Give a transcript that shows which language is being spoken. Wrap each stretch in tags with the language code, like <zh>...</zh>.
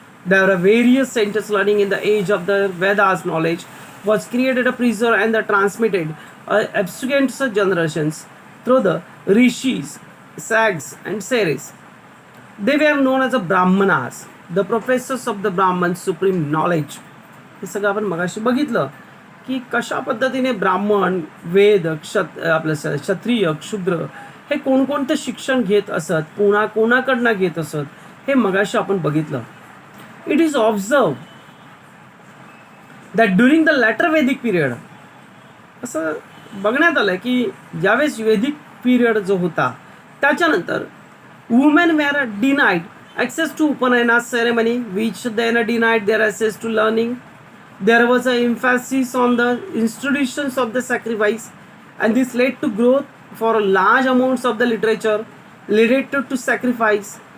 <en>There were various centers learning in the age of the Vedas. Knowledge was created, preserved, and transmitted subsequent generations through the rishis, sags, and sages. They were known as the Brahmanas, the professors of the Brahman supreme knowledge.</en> <mr>हे सगळं आपण मगाशी बघितलं की कशा पद्धतीने ब्राह्मण, वेद, आपलं क्षत्रिय, क्षुद्र हे कोणकोणतं शिक्षण घेत असत, कोणाकडनं घेत असत, हे मगाशी आपण बघितलं.</mr> <en>it is observe that during the later Vedic period,</en> <mr>असं बघण्यात आलं की ज्यावेळेस वेदिक पिरियड जो होता त्याच्यानंतर</mr> <en>Women were denied access to Upanayana ceremony, which then denied their access to learning. There was an emphasis on the institutions of the sacrifice, and this led to growth for large amounts of the literature related to sacrifice.</en>